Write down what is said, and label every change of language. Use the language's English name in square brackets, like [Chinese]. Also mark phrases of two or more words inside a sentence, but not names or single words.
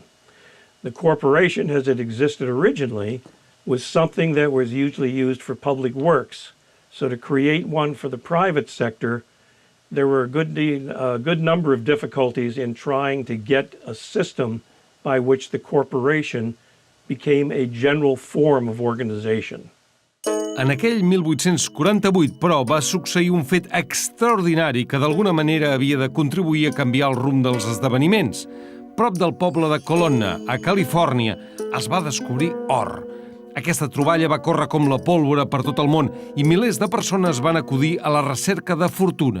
[English] The corporation, as it existed originally, was something that was usually used for public works. So to create one for the private sector, there were a good number of difficulties in trying to get a system by which the corporation became a general form of organization. [Catalan] En aquell 1848, però, va succeir un fet extraordinari que d'alguna manera havia de contribuir a canviar el rumb dels esdeveniments. Prop del poble de Colonna, a Califòrnia, es va descobrir or. Aquesta troballa va córrer com la pólvora per tot el món i milers de persones van acudir a la recerca de fortuna.